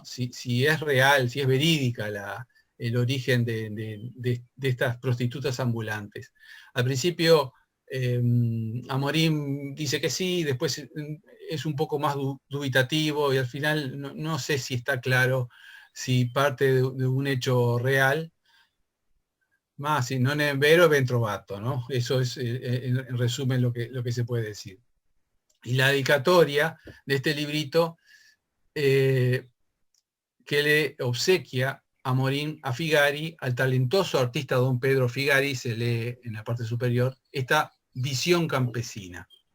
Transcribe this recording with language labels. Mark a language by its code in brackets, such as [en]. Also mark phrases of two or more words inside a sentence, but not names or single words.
[es] Si es real, si es verídica el origen de estas prostitutas ambulantes. Al principio Amorín dice que sí, después es un poco más dubitativo y al final no sé si está claro si parte de un hecho real. [it] Ma si non è vero è ben trovato, [es] ¿no? Eso es en resumen lo que se puede decir. Y la dedicatoria de este librito que le obsequia Amorín a Figari, al talentoso artista don Pedro Figari, se lee en la parte superior, esta visión campesina.